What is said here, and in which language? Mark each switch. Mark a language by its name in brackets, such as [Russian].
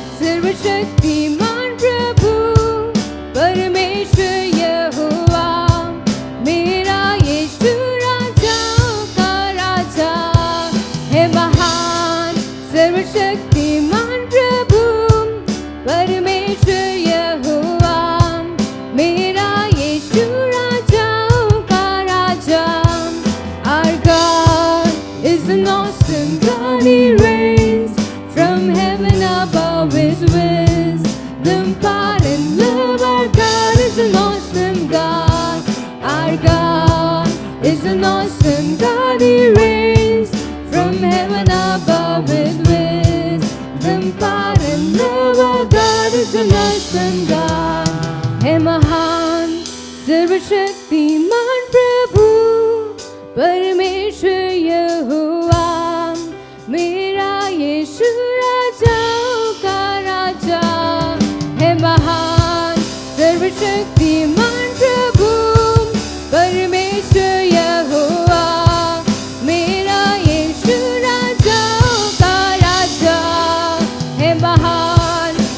[Hindi] सर्वशक्तिमान प्रभु परमेश्वर यहोवा मेरा यीशु राजाओं का राजा है महान। सर्वशक्तिमान प्रभु परमेश्वर यहोवा मेरा यीशु राजाओं का राजा। [English] Our God is an awesome God, He reigns from heaven above with wisdom, power and love. Our God is an awesome God. Our God is an awesome God. He reigns from heaven above with wisdom, power and love. Our God is an awesome God. [Hindi] है महान। सर्वशक्तिमान प्रभु परमेश्वर यहोवा मेरा यीशु राजाओं का राजा है महान। सर्वशक्तिमान प्रभु परमेश्वर यहोवा मेरा यीशु राजाओं का राजा है महान।